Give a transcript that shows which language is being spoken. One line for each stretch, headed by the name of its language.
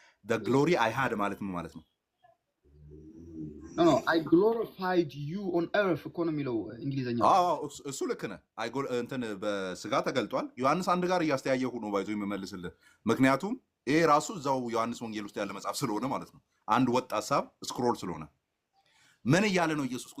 English: the glory I had
Amharic: ማለት ምን ማለት ነው?
English: No, I glorified you on earth
Amharic: እኮ ነው የሚለው እንግሊዝኛው። እሱ ልክ ነህ። እንትን በስጋ ተገልጧል። ዮሐንስ 1 ጋር እያስተያየሁ ነው ባይዞ የምመልስልህ። ምክንያቱም ይሄ ራሱ እዛው ዮሐንስ ወንጌል ውስጥ ያለ መጽሐፍ ስለሆነ ማለት ነው። አንድ ወጥ ሀሳብ ስክሮል ስለሆነ ምን እያለ ነው ኢየሱስ?